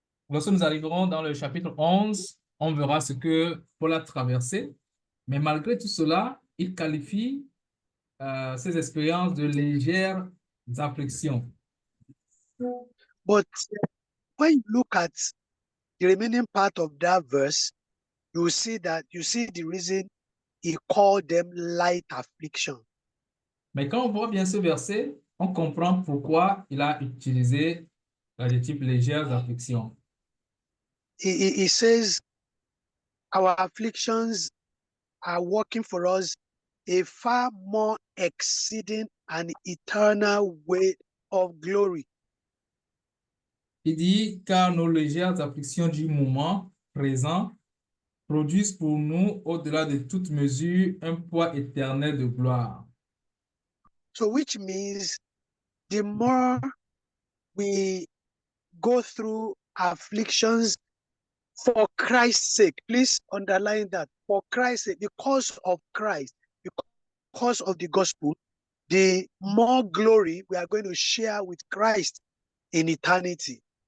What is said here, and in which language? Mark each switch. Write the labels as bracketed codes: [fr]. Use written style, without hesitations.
[fr] Lorsque nous arriverons dans le chapitre 11, on verra ce que Paul a traversé, mais malgré tout cela, il qualifie ces expériences de légères afflictions. [en] But when you look at the remaining part of that verse, you will see that you see the reason he called them light affliction. [fr] Mais quand on voit bien ce verset, on comprend pourquoi il a utilisé l'adjectif légères afflictions. [en] He says, our afflictions are working for us a far more exceeding and eternal weight of glory. [fr] Il dit, car nos légères afflictions du moment présent produisent pour nous, au-delà de toute mesure, un poids éternel de gloire. [en] So, which means the more we go through afflictions for Christ's sake, please underline that, for Christ's sake, because of Christ, because of the gospel, the more glory we are going to share with Christ in eternity.